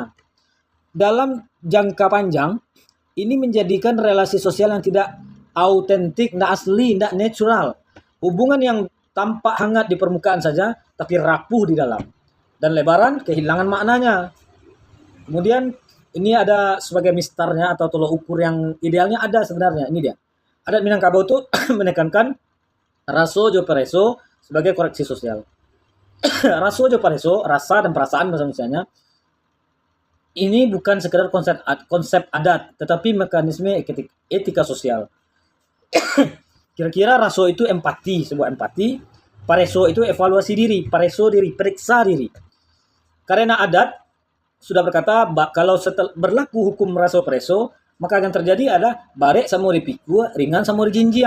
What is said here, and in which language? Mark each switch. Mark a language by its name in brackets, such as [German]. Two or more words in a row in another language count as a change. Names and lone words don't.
[Indonesian] Dalam jangka panjang, ini menjadikan relasi sosial yang tidak autentik, tidak asli, tidak natural. Hubungan yang tampak hangat di permukaan saja, tapi rapuh di dalam. Dan lebaran kehilangan maknanya. Kemudian ini ada sebagai mistarnya atau tolok ukur yang idealnya ada sebenarnya. Ini dia. Adat Minangkabau itu menekankan [Minangkabau] raso jo pareso [Indonesian] sebagai koreksi sosial. [Minangkabau] Raso jo pareso, [Indonesian] rasa dan perasaan misalnya, ini bukan sekedar konsep adat, tetapi mekanisme etika sosial. Kira-kira raso itu empati, sebuah empati. Pareso itu evaluasi diri, [Minangkabau] pareso diri, [Indonesian] periksa diri. Karena adat sudah berkata kalau berlaku hukum [Minangkabau] raso pareso, [Indonesian] maka akan terjadi ada [Minangkabau] barek sama ripiku, ringan sama jinjiang.